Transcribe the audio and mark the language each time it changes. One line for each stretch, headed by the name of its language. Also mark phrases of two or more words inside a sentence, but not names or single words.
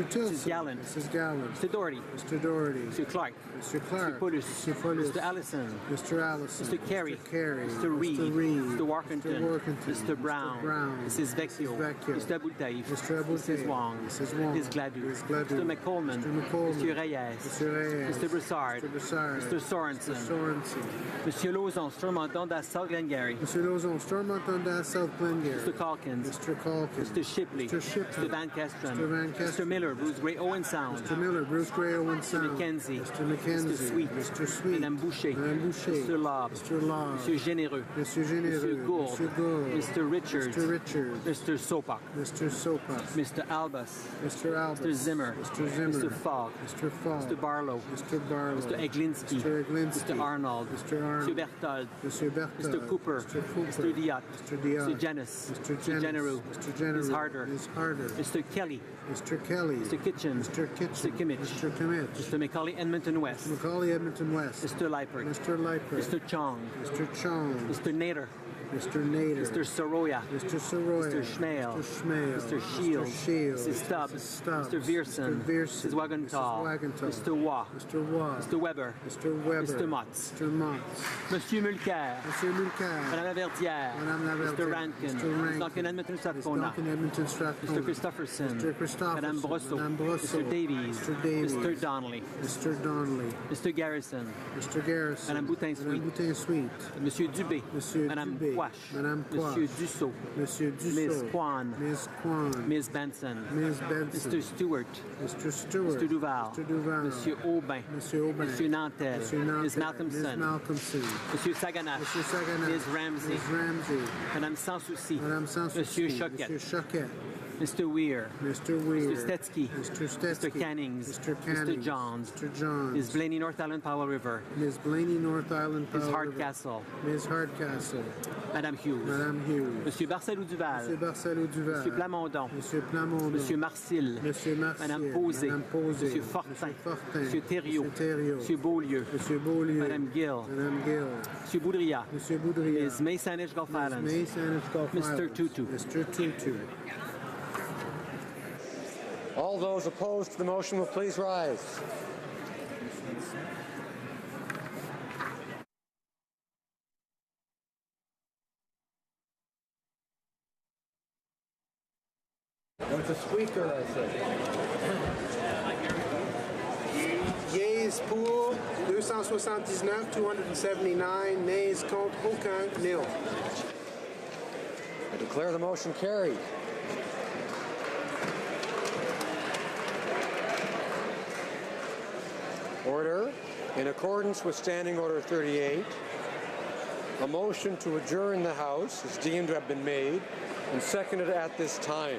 English: Mrs. Gallant. Mrs. Gallant. Mr. Doherty. Mr. Doherty. Mr. Clark. Mr. Clark. Mr. Paulus. Mr. Mr. Allison. Mr. Allison. Mr. Carey. Mr. Carey. Mr. Reid. Mr. Reid. Mr. Workington. Mr. Workington. Mr. Brown. Brown. Mrs. Vecchio. Mr. Abultaif. Mr. Abultaif. Mrs. Wong. Mrs. Wong. Ms. Gladue. Ms. Gladue. Mr. McColeman. Mr. McColeman. Mr. Reyes. Mr. Reyes. Mr. Broussard. Mr. Broussard. Mr. Sorensen. Mr. Sorensen. Monsieur Lauzon, Stormont Dundas, South Glengarry. Mr. Lauzon, Stormont Dundas, South Glengarry. Mr. Calkins. Mr. Calkins. Mr. Shipley. Mr. Shipley. Mr. Van Kesteren. Mr. Van Kesteren. Mr. Miller, Bruce Gray, Owen Sound. Mr. Miller, Bruce Gray, Owen Sound. Mr. McKenzie. Mr. McKenzie. Mr. Sweet. Mr. Sweet. Madame Boucher. Madame Boucher. Mr. Lobb. Mr. Lobb. Monsieur Généreux. Mr. Généreux. Monsieur Gould. Mr. Gould. Mr. Richards. Mr. Richards. Mr. Sopak. Mr. Sopak. Mr. Albus. Mr. Albus. Mr. Zimmer. Mr. Zimmer. Mr. Fogg. Mr. Fogg. Mr. Barlow. Mr. Barlow. Mr. Eglinski. Mr. Eglinski. Mr. Arnold. Mr. Arnold. Mr. Berthold. Mr. Berthold. Mr. Cooper. Mr. Cooper. Mr. Diot. Mr. Diot. Mr. Janis. Mr. Mr. Genereux. Mr. Genereux. Ms. Harder. Ms. Harder. Mr. Kelly. Mr. Kelly. Mr. Kitchen. Mr. Kitchen. Mr. Kimmich. Mr. Kimmich. Mr. Macaulay Edmonton West. Macaulay Edmonton West. Mr. Leipert. Mr. Leipert. Mr. Chong. Mr. Chong. Mr. Nader. Mr. Nader. Mr. Soroya. Mr. Soroya. Mr. Schmale. Mr. Schmale. Mr. Shields. Mr. Shields. Mrs. Stubbs. Mrs. Stubbs. Mr. Vierson. Mr. Vierson. Mrs. Wagenthal. Mrs. Wagenthal. Mr. Waugh. Mr. Waugh. Mr. Weber. Mr. Weber. Mr. Motz. Mr. Motz. Monsieur Mulcair. Monsieur Mulcair. Madame Laverdière. Madame Laverdière. Mr. Rankin. Mr. Rankin. Mr. Duncan Edmonton Mr. Strathcona. Duncan Edmonton Strathcona. Mr. Christopherson. Mr. Christopherson. Madame Brosseau. Madame Brosseau. Mr. Davies. Mr. Davies. Mr. Donnelly. Mr. Donnelly. Mr. Garrison. Mr. Garrison. Madame Boutin-Sweet. Madame Boutin-Sweet. Monsieur Dubé. Monsieur Madame Dubé. Quash. Madame Quash. Monsieur Dussault. Monsieur Dussault. Ms. Kwan. Ms. Kwan. Ms. Benson. Ms. Benson. Mr. Stewart. Mr. Stewart. Mr. Duval. Mr. Duval. Monsieur Aubin. Monsieur Aubin. Monsieur Nantel. Monsieur Nantel. Ms. Malcolmson. Ms. Malcolmson. Monsieur Saganash. Monsieur Saganash. Ms. Ramsey. Ms. Ramsey. Madame Sans Souci. Madame Sans Monsieur Souci. Choquette. Monsieur Choquette. Mr. Weir. Mr. Weir. Mr. Stetsky. Mr. Stetsky. Mr. Cannings. Mr. Cannings. Mr. Johns. Mr. Johns. Ms. Blaney, North Island, Powell River. Ms. Blaney, North Island, Ms. Powell Hardcastle. River. Ms. Hardcastle. Madame Hughes. Madame Hughes. Monsieur Barcelou Duval. Monsieur Barcelou Duval. Monsieur Plamondon. Monsieur Plamondon. Monsieur Marcil. Monsieur Marcil. Madame Posé. Madame Posé. Monsieur Fortin. Monsieur Fortin. Monsieur Thériault. Monsieur Thériault. Monsieur Beaulieu. Monsieur Beaulieu. Madame Gill. Madame Gill. Monsieur Boudria. Monsieur Boudria. Ms. May Sainish Gulf Islands. Ms. May Sainish Gulf Mr. Islands. Tutu. Mr. Tutu. All those opposed to the motion will please rise. Mr. Speaker, I said. Yeas pour 279, 279. Nays
French: contre aucun,
English: nil. I declare the motion carried. Order. In accordance with Standing Order 38, a motion to adjourn the House is deemed to have been made and seconded at this time.